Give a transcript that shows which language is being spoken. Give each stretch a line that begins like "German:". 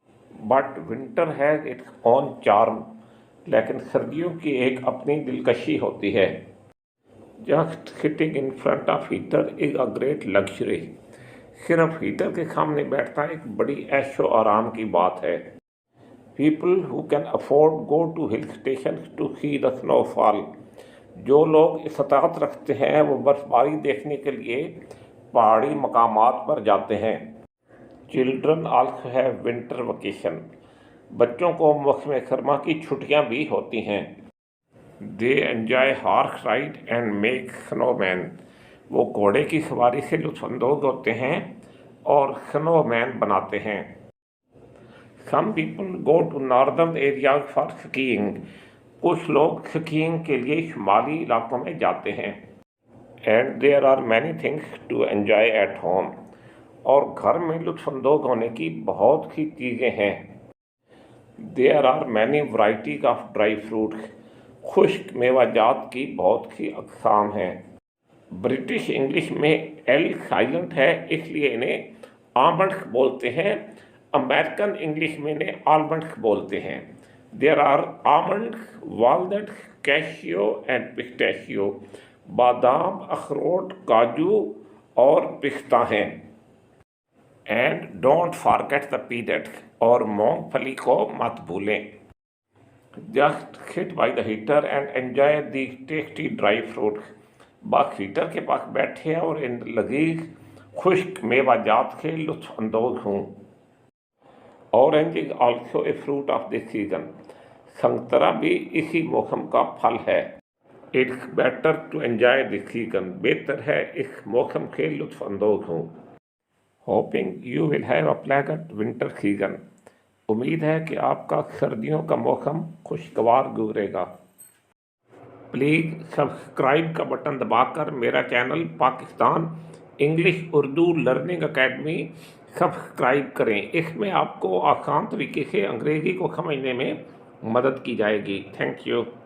English: But winter has its own charm.
Urdu: لیکن سردیوں کی ایک اپنی دلکشی ہوتی ہے.
English: Just sitting in front of heater is a great luxury.
Urdu: صرف ہیٹر کے سامنے بیٹھنا ایک بڑی عیش و آرام کی بات ہے.
English: People who can afford go to hill stations to see the snowfall.
Urdu: جو لوگ استطاعت رکھتے ہیں وہ برف باری دیکھنے کے لیے پہاڑی مقامات پر جاتے ہیں.
English: Children also have winter vacation.
Urdu: بچوں کو موسم سرما کی چھٹیاں بھی ہوتی ہیں.
English: They enjoy horse ride and make snowman.
Urdu: وہ گھوڑے کی سواری سے لطف اندوز ہوتے ہیں اور سنو مین بناتے ہیں.
English: Some people go to northern areas for skiing.
Urdu: کچھ لوگ سکینگ کے لیے شمالی علاقوں میں جاتے ہیں.
English: And there are many things to enjoy at home.
Urdu: اور گھر میں لطف اندوز ہونے کی بہت سی چیزیں ہیں.
English: There are many varieties of dry fruits.
Urdu: خشک میوہ جات کی بہت سی اقسام ہیں. برٹش انگلش میں ایل سائلنٹ ہے اس لیے انہیں آمنڈس بولتے ہیں. امریکن انگلش میں انہیں آلمنڈس بولتے ہیں.
English: There are almonds, walnuts, cashew and pistachio.
Urdu: بادام, اخروٹ, کاجو اور پستہ ہیں.
English: And don't forget the peanuts.
Urdu: اور مونگ پھلی کو مت بھولیں.
English: Just sit by the heater and enjoy the tasty dry fruits.
Urdu: بس ہیٹر کے پاس بیٹھے اور ان لذیذ خشک میوہ جات سے لطف اندوز ہوں.
English: Orange is also a fruit of this season.
Urdu: سنگترا بھی اسی موسم کا پھل ہے.
English: It's better to enjoy this season.
Urdu: بہتر ہے اس موسم سے لطف اندوز ہوں.
English: Hoping you will have a pleasant winter season.
Urdu: امید ہے کہ آپ کا سردیوں کا موسم خوشگوار گزرے گا. پلیز سبسکرائب کا بٹن دبا کر میرا channel Pakistan English Urdu learning academy subscribe کریں. اس میں آپ کو آسان طریقے سے انگریزی کو سمجھنے میں مدد کی جائے گی. Thank you.